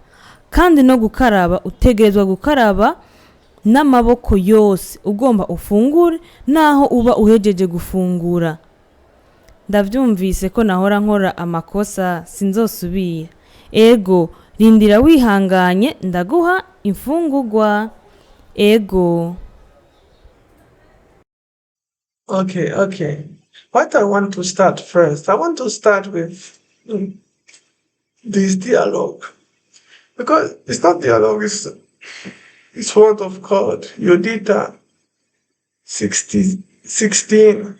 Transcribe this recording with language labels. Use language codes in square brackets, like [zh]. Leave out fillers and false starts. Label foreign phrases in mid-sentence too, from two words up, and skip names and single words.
[rn] Kandi no gukaraba utegerezwa gukaraba n'amaboko yose ugomba ufungure naho uba uhejeje gufungura. Ndavyumvise ko nahora nkora amakosa sinzosubira. Ego, rindira wihanganye ndaguha imfungurwa. Ego. Okay. [en] What I want to start first, I want to start with this dialogue. Because it's not dialogue, it's word of God. Yodita 16.